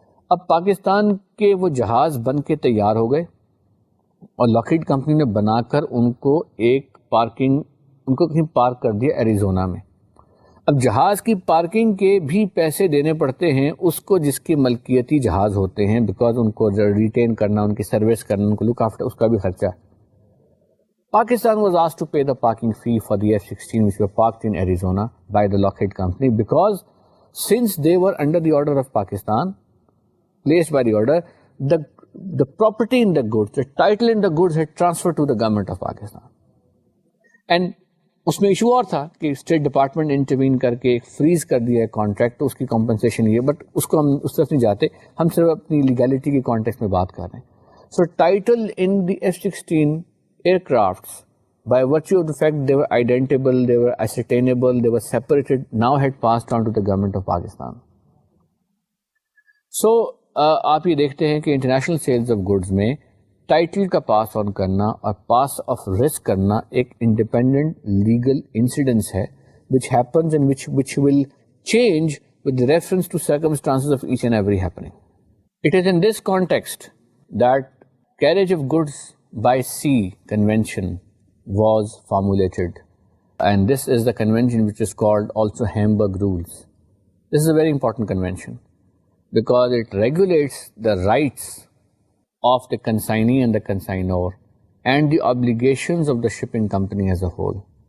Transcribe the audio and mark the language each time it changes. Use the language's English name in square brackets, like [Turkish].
[Urdu] اب پاکستان کے وہ جہاز بن کے تیار ہو گئے اور لاکہیڈ کمپنی نے بنا کر ان کو ایک پارکنگ، ان کو کہیں پارک کر دیا ایریزونا میں. اب جہاز کی پارکنگ کے بھی پیسے دینے پڑتے ہیں اس کو جس کی ملکیتی جہاز ہوتے ہیں، بیکاز ان کو ریٹین کرنا، ان کی سروس کرنا، ان کو لک آفٹر، اس کا بھی خرچہ. [English] Pakistan was asked to pay the parking fee for the F-16 which were parked in Arizona by the Lockheed company because since they were under the order of Pakistan, placed by the order, the property in the goods, the title in the goods had transferred to the government of Pakistan. [Urdu] And اس میں issue اور تھا کہ state department intervene کر کے ایک freeze کر دیا ہے کانٹریکٹ، تو اس کی کمپنسیشن یہ، بٹ اس کو ہم اس طرف نہیں جاتے، ہم صرف اپنی لیگیلٹی کے کانٹیکسٹ میں بات کر رہے ہیں. [English] So title in the F-16 aircrafts, by virtue of the fact they were identable, they were ascertainable, they were separated, now had passed on to the government of Pakistan. [Urdu] So آپ یہ دیکھتے ہیں کہ انٹرنیشنل سیلز آف گڈز میں title کا پاس آن کرنا اور پاس of risk کرنا ایک انڈیپینڈنٹ لیگل انسیڈنس ہے [English] which happens and which will change with reference to circumstances of each and every happening. It is in this context that carriage of goods by sea convention was formulated, and this is the convention which is called also Hamburg Rules. This is a very important convention. because it regulates the rights of the consignee and the consignor and the obligations of the shipping company as a whole.